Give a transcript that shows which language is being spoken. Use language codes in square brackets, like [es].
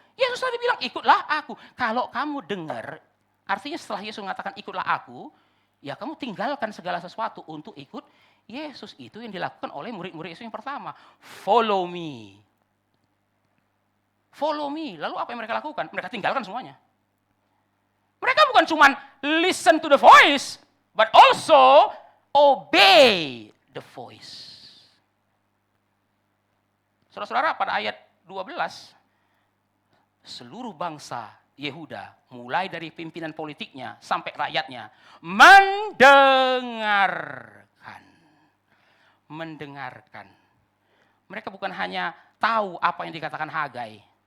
[id] Yesus tadi bilang ikutlah aku. Kalau kamu dengar, artinya setelah Yesus mengatakan ikutlah aku, ya kamu tinggalkan segala sesuatu untuk ikut Yesus. Itu yang dilakukan oleh murid-murid Yesus yang pertama. [en] Follow me. Follow me. [id] Lalu apa yang mereka lakukan? Mereka tinggalkan semuanya. Mereka bukan cuma [en] listen to the voice, but also obey the voice. [id] Saudara-saudara, pada ayat 12, seluruh bangsa Yehuda, mulai dari pimpinan politiknya sampai rakyatnya, mendengarkan. Mendengarkan. Mereka bukan hanya tahu apa yang dikatakan Hagai.